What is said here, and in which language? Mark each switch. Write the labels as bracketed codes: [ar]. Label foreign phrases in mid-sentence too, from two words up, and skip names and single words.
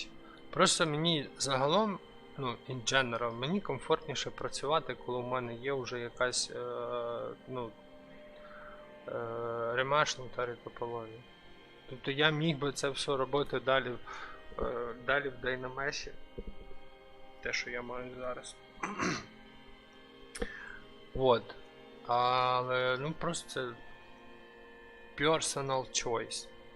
[uk] Просто мені загалом, [en] in general, [uk] мені комфортніше працювати, коли в мене є вже якась ремешнута топологія. Тобто я міг би це все робити далі в Dynamesh'і. Те, що я маю зараз. Вот. Але, просто це [en] personal choice.